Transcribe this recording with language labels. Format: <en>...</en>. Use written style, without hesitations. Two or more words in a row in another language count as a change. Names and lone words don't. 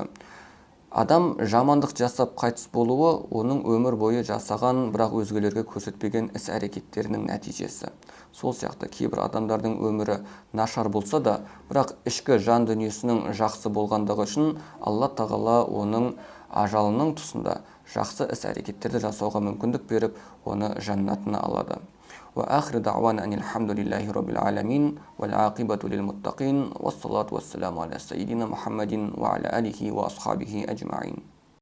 <kk>Адам жамандық жасап қайтыс болуы оның өмір бойы жасаған, бірақ өзгелерге көрсетпеген іс-әрекеттерінің нәтижесі. Сол сияқты кейбір адамдардың өмірі нашар болса да, бірақ ішкі жан дүниесінің жақсы болғандығы үшін Алла Тағала оның ажалының тұсында жақсы іс-әрекеттерді жасауға мүмкіндік беріп, оны жаннатына алады.</kk> <ar>وآخر دعوانا أن الحمد لله رب العالمين والعاقبة للمتقين والصلاة والسلام على سيدنا محمد وعلى آله وأصحابه أجمعين.</ar>